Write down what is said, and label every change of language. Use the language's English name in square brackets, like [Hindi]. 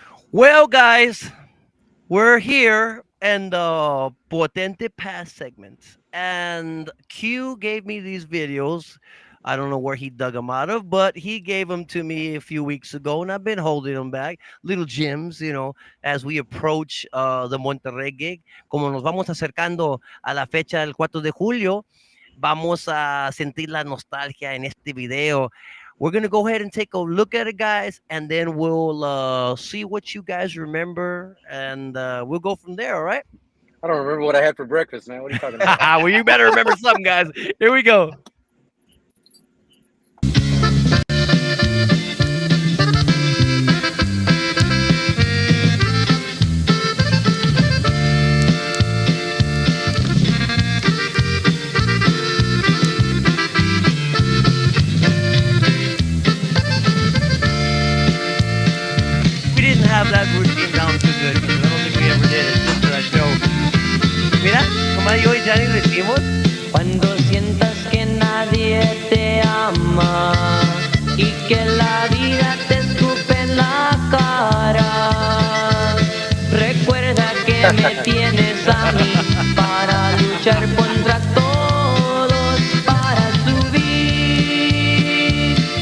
[English] Well, guys, we're here in the Potente Pass segment, and Q gave me these videos. I don't know where he dug them out of, but he gave them to me a few weeks ago, and I've been holding them back. Little gems, as we approach the Monterrey gig. [Spanish] Como nos vamos acercando a la fecha del 4 de julio, vamos a sentir la nostalgia en este video. [English] We're going to go ahead and take a look at it, guys, and then we'll see what you guys remember, and we'll go from there, all right? I don't remember what I had for breakfast, man. What are you talking about? Well, you better remember something, guys. Here we go. We didn't have that routine down too good. I don't think we ever did it just for that show. [Spanish] Mira, nomás yo y Johnny lo hicimos. Cuando sientas que nadie te ama y que la vida te escupe en la cara, recuerda que me tienes a mí para luchar contra todos, para subir.